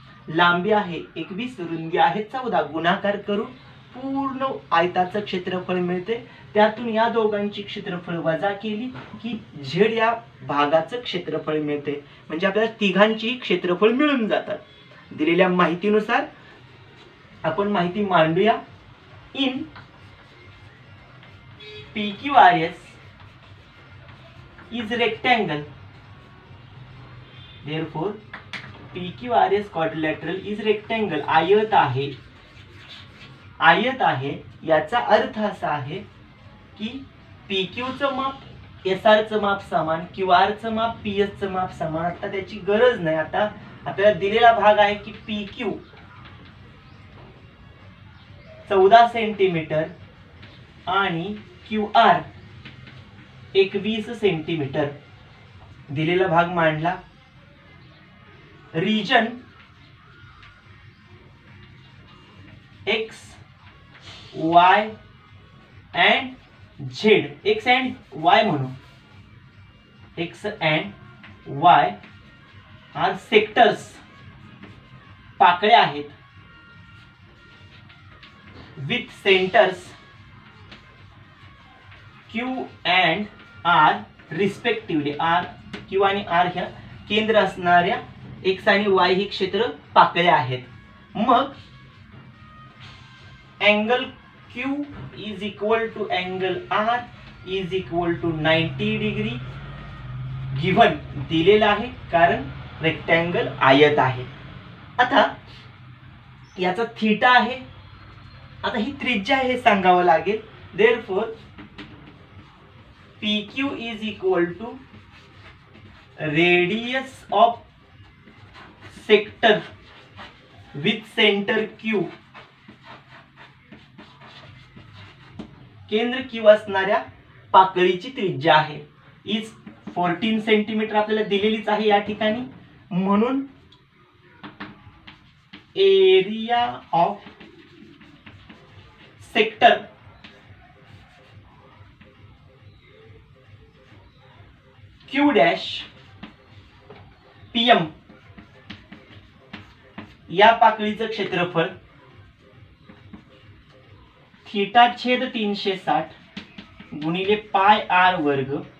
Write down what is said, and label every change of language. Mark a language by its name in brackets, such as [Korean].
[Marathi] लांबी आहे 21, रुंदी आहे 14, गुणाकार करून पूर्ण आयताचं क्षेत्रफळ मिळते. त्यातून या दोघांची क्षेत्रफळ वजा केली की झेड या भागाचं क्षेत्रफळ मिळते. म्हणजे आपल्याला तिघांची क्षेत्रफळ मिळून जातात. दिलेल्या माहितीनुसार आपण माहिती मांडूया. [English] In PQRS is rectangle, therefore PQRS quadrilateral is rectangle. [Marathi] आयत आहे, आयत आहे याचा अर्थ असा आहे की PQ चं माप SR चं माप समान, QR चं माप PS चं माप समान. आता त्याची गरज नाही. आता आपल्याला दिलेला भाग आहे की PQ 14 सेंटीमीटर आणि QR 21 सेंटीमीटर. दिलेला भाग मांडला. [English] region X, Y and Z, X and Y [Marathi] म्हणू. [English] X and Y are sectors, [Marathi] पाकळ्या आहेत. [English] With centres Q and R respectively. [Marathi] Q आणि R ह्या केंद्र असणाऱ्या X आणि Y ही क्षेत्र पाकळ्या आहेत. [English] मग angle Q is equal to angle R is equal to 90 degree given [Marathi] दिलेला आहे, कारण रेक्टँगल आयत आहे. आता याचा थीटा आहे. आता ही त्रिज्या आहे हे सांगावं लागेल. [English] Therefore PQ is equal to radius of sector with center Q. [Marathi] केंद्र Q असणाऱ्या पाकळीची त्रिज्या आहे इज 14 सेंटीमीटर आपल्याला दिलेलीच आहे या ठिकाणी. म्हणून area of sector Q dash PM या पाकळीचं क्षेत्रफळ थीटा छेद 360 गुणिले पाय R वर्ग.